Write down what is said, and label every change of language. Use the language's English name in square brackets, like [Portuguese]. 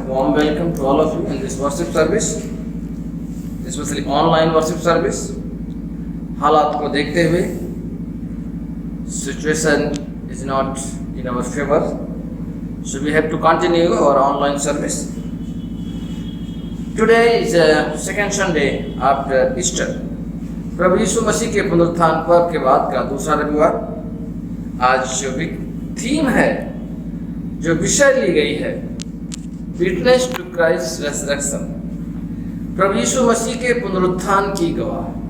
[English] Warm welcome to all of you in this worship service, specially online worship service. [Hindi] हालात को देखते हुए [English] Situation is not in our favour, so we have to continue our online service. Today is a second Sunday after Easter. [Hindi] प्रभु यीशु मसीह के पुनरुत्थान पर्व के बाद का दूसरा रविवार। आज जो थीम है, जो विषय ली गई है, [English] witness to Christ resurrection, [Hindi] प्रभु यीशु मसीह के पुनरुत्थान की गवाह।